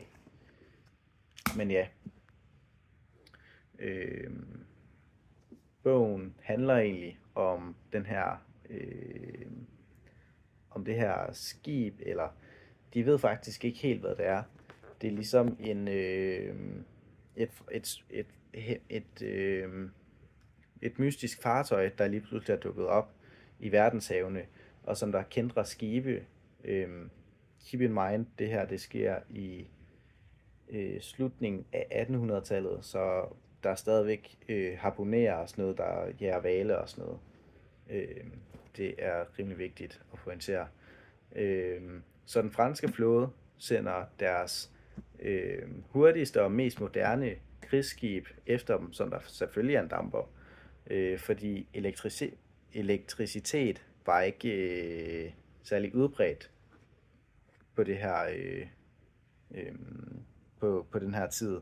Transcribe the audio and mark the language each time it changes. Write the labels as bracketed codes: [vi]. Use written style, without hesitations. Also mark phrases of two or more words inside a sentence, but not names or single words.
[da] Men ja, øh, bogen handler egentlig om den her, om det her skib, eller de ved faktisk ikke helt, hvad det er. Det er ligesom et mystisk fartøj, der lige pludselig er dukket op i verdenshavene, og som der kæntrer skibe. [en] Keep in mind, [da] det her det sker i slutningen af 1800-tallet, så der er stadigvæk harpunerer og sådan noget, der jager hvale og sådan noget. Det er rimelig vigtigt at pointere. Så den franske flåde sender deres hurtigste og mest moderne krigsskib efter dem, som der selvfølgelig er en damper, fordi elektricitet var ikke særlig udbredt på det her øh, på den her tid.